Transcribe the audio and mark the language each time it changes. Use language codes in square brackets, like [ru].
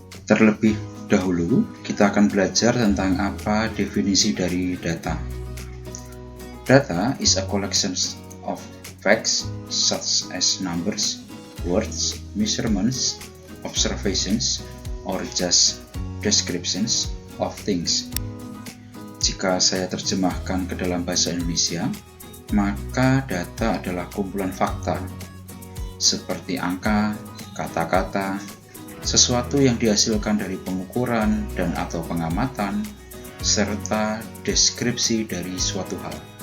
[id] Terlebih dahulu, kita akan belajar tentang apa definisi dari data. [en] Data is a collection of facts such as numbers, words, measurements, observations, or just descriptions of things. [id] Jika saya terjemahkan ke dalam bahasa Indonesia, maka data adalah kumpulan fakta seperti angka, kata-kata, sesuatu yang dihasilkan dari pengukuran dan atau pengamatan, serta deskripsi dari suatu hal.